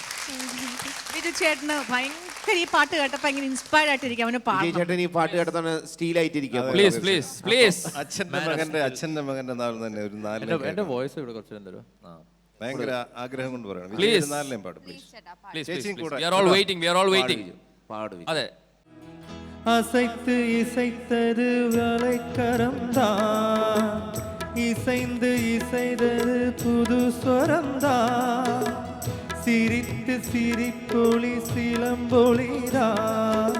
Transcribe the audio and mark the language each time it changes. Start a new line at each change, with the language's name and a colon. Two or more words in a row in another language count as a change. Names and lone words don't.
Malayalam: ബിജു ചേട്ടന് ഭയങ്കര ഈ പാട്ട് കേട്ടപ്പോൾ ഇങ്ങനെ ഇൻസ്പയർഡ് ആയിട്ടിരിക്കും. അവന് വിജയ് പാടണം. ചേട്ടൻ ഈ പാട്ട് കേട്ടതാണ് സ്റ്റീലായിട്ടിരിക്കുക.
English: please please please.
Malayalam: അച്ഛന്റെ മകന്റെ നാൾ തന്നെ ഒരു 4 എന്റെ വോയിസ് ഇവിടെ കുറച്ച് തരുമോ? ഭയങ്കര ആഗ്രഹം കൊണ്ട് പറയണം. Please. 4 പാട്ട് പ്ലീസ്. ചേച്ചിയും കൂടെ.
English: We are all waiting. We are all waiting.
Malayalam: പാട് വിജയ്. അതെ.
Tamil: அசைத்து இசைத்தது வளைக்கரம்தான், இசைந்து இசைத்தது புது ஸ்வரம்தான், சிரித்து சிரிப்பொளி சிலம்பொளிதான்,